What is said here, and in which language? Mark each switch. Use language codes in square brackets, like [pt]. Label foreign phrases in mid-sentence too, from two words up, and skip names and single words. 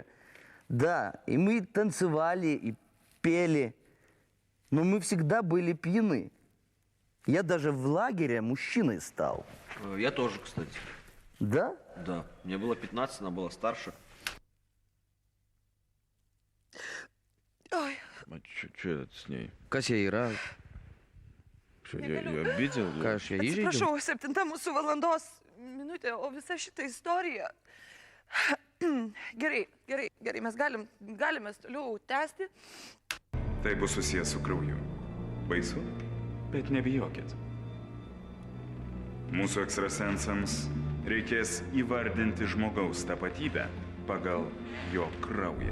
[ru] Да, и мы танцевали, и пели, но мы всегда были пьяны. Я даже в лагере мужчиной стал. Я тоже, кстати. Да? Да. Мне было 15, она была старше. Ой, Что это с ней? [lt] Kas jie yra? [ru] Что, я ее обидел? [lt] Ką aš ją įžeidžiau? atsiprašau, 7 mūsų valandos minutė, o visa šita istorija. Gerai, mes galime toliau tęsti. Tai bus susijęs su krauju. Baisu? Bet nebijokit. Mūsų ekstrasensams reikės įvardinti žmogaus tapatybę pagal jo kraują.